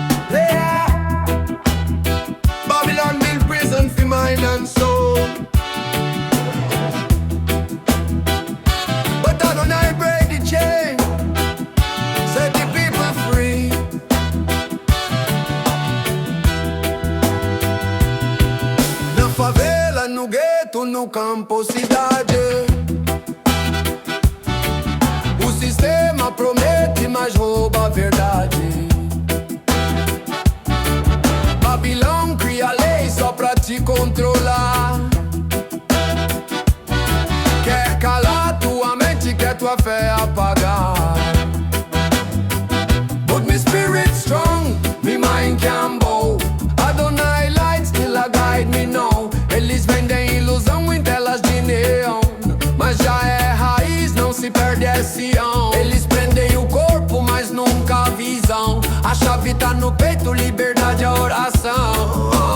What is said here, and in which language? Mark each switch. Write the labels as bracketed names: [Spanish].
[English] Yeah. Babylon build prison for mind and soul. But Adonai break the chain, set the people free. [Portuguese] Na favela, no gueto, no campo, cidade. O sistema promete, mas rouba a verdade. Babilão cria lei só pra te controlar. Quer calar tua mente, quer tua fé apagar. [English] But me spirit strong, me mind can bow. Adonai light still a guide me now. [Portuguese] Eles vendem ilusão em telas de neon, mas já é raiz, não se perde é Sião. Eles prendem o corpo, mas nunca a visão. A chave tá no peito, liberdade é oração.